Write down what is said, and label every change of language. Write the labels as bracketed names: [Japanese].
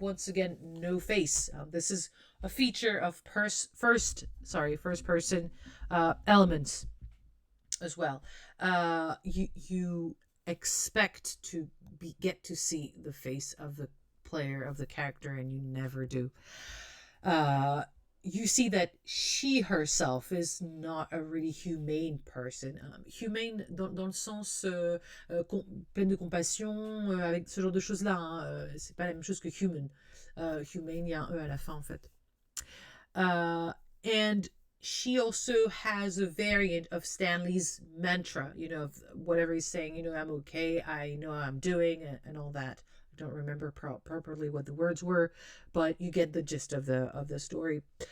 [English] Once again, no face. This is a feature of first person elements as well. You expect to get to see the face of the player, of the character, and you never do. You see that she herself is not a really humane person. [French] Humane dans le sens pleine de compassion, avec ce genre de choses-là. C'est pas la même chose que human. Humane, il y a un E à la fin, en fait. [English] And she also has a variant of Stanley's mantra, of whatever he's saying, I'm okay, I know how I'm doing, and all that. I don't remember properly what the words were, but you get the gist of the story.